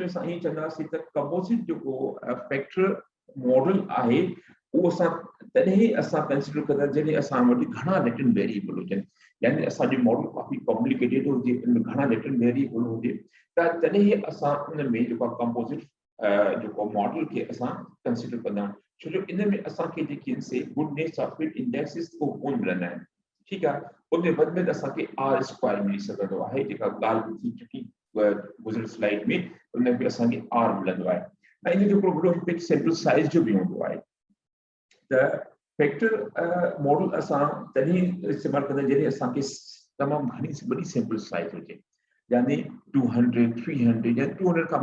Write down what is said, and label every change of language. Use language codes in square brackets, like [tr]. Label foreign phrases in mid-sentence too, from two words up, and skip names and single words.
[sd] असां ईअं चवंदासीं त कंपोजिट जेको [en] factor model [sd] आहे उहो असां तॾहिं असां कंसिडर कंदा जॾहिं असां वटि घणा [en] latent variable [sd] हुजनि यानी असांजो मॉडल काफ़ी कॉम्प्लिकेटेड हुजे उन में घणा [en] latent variable [sd] हुजे त तॾहिं असां उन में जेको कंपोजिट जो मॉडल के असां कंसिडर कंदा आहियूं छो जो इन में असांखे जेकी से [en] goodness of fit indexes [sd] को कोन मिलंदा आहिनि ठीकु आहे उन में वधि में असांखे [en] R square [sd] मिली सघंदो आहे जेका ॻाल्हि थी चुकी गुज़िरियल स्लाइड में उन में असांखे आर मिलंदो आहे ऐं इन जो हिकिड़ो वॾो [en] pick sample size [sd] जो बि हूंदो आहे त [en] factor model [sd] असां तॾहिं इस्तेमालु कंदा जॾहिं असांखे तमामु घणी वॾी [en] sample size [sd] हुजे यानी 200 300 या 200 खां